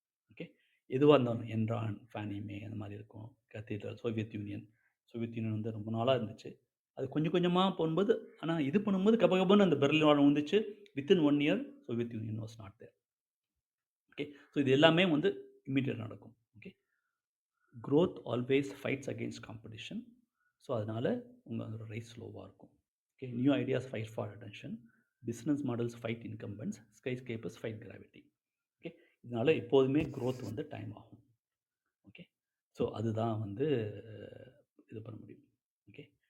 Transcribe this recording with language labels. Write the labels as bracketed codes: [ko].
[ta] Okay, எதுவாக இருந்தாலும் Enron, ஃபேனிமே அந்த மாதிரி இருக்கும். கத்தீட்ரல், சோவியத் யூனியன் வந்து ரொம்ப நாளாக இருந்துச்சு. அது கொஞ்சம் கொஞ்சமாக போகும்போது, ஆனால் இது பண்ணும்போது கபகபன்னு அந்த பெர்லின் வால் வந்துச்சு. [en] Within 1 year Soviet Union was not there. Okay, [ta] so இது எல்லாமே வந்து இம்மீடியட் நடக்கும். [en] Okay, growth always fights against competition. [ta] So அதனால் உங்களோட ரைஸ் ஸ்லோவாக இருக்கும். [en] Okay, new ideas fight for attention, business models fight incumbents, skyscrapers fight gravity. [ta] Okay, இதனால் எப்போதுமே growth வந்து டைம் ஆகும். ஓகே, ஸோ அதுதான் வந்து இது பண்ண முடியும். ஓகே,